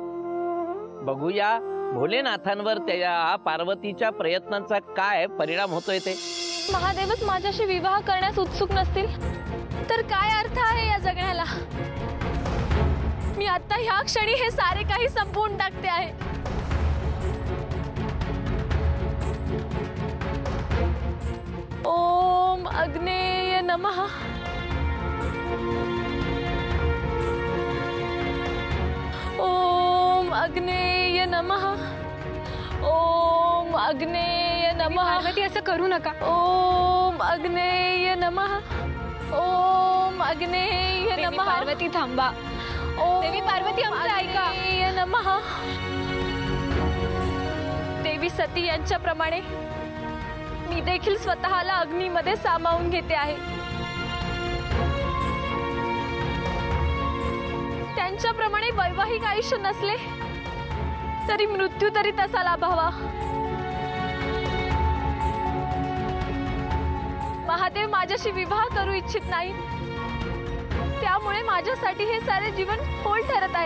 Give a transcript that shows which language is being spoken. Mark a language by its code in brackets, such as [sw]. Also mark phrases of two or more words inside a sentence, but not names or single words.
[mr] बघूया भोलेनाथांवर त्या पार्वतीच्या प्रयत्नांचा काय परिणाम होतोय ते. महादेवच माझ्याशी विवाह करण्यास उत्सुक नसतील तर काय अर्थ आहे या जगण्याला? मी आता ह्या क्षणी हे सारे काही संपवून टाकते आहे. [sa] ओम अग्नेय नमः. ओम अग्नेय नमः. ओम अग्नेय नमः. [mr] पार्वती असं करू नका. [sa] ओम अग्नेय नमः. ओम अग्नेय नमः. [mr] पार्वती थांबा. देवी पार्वती आमचं ऐका. [sa] अग्नेय नमः. [mr] देवी सती यांच्याप्रमाणे मी देखील स्वतःला अग्नीमध्ये सामावून घेते आहे. त्यांच्याप्रमाणे वैवाहिक आयुष्य नसले तरी मृत्यू तरी तसा लाभावा. महादेव माझ्याशी विवाह करू इच्छित नाही, त्यामुळे माझ्यासाठी हे सारे जीवन फोल ठरत आहे.